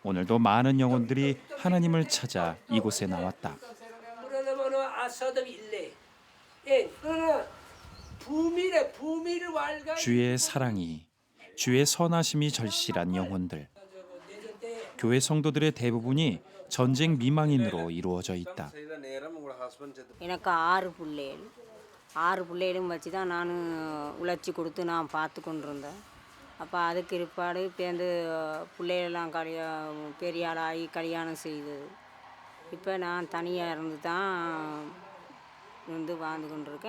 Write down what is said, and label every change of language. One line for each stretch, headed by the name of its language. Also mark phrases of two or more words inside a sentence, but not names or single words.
Korean: 오늘도 많은 영혼들이 하나님을 찾아 이곳에 나왔다. 그러나 부미를 왈가 주의 사랑이, 주의 선하심이 절실한 영혼들. 교회 성도들의 대부분이 전쟁 미망인으로 이루어져 있다.
Tamil: எனக்கு 6 பிள்ளைகளும் வச்சு தான் நான் உழைச்சி கொடுத்து நான் பார்த்து கொண்டிருந்தேன். அப்போ அதுக்கு பிற்பாடு இப்போந்து பிள்ளைகளெல்லாம் பெரிய ஆளாகி கல்யாணம் செய்தது. இப்போ நான் தனியாக இருந்து தான் வாழ்ந்து கொண்டிருக்கேன்.